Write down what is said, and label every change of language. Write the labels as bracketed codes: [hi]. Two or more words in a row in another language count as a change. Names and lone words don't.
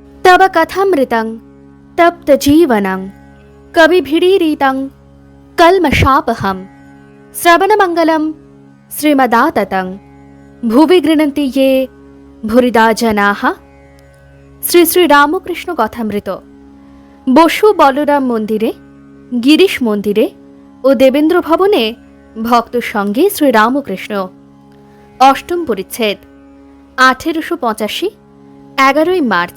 [sa] तव कथामृतं तप्तजीवनं कविभिरीरितं कल्मषापहं श्रवणमङ्गलं श्रीमदाततं भुवि गृह्णन्ति ये भूरिदा जनाः। [bn] শ্রী শ্রী রামকৃষ্ণ কথামৃত। বসু বলরাম মন্দিরে, গিরিশ মন্দিরে ও দেবেন্দ্র ভবনে ভক্ত সঙ্গে শ্রী রামকৃষ্ণ। অষ্টম পরিচ্ছেদ, 1885, 11 মার্চ।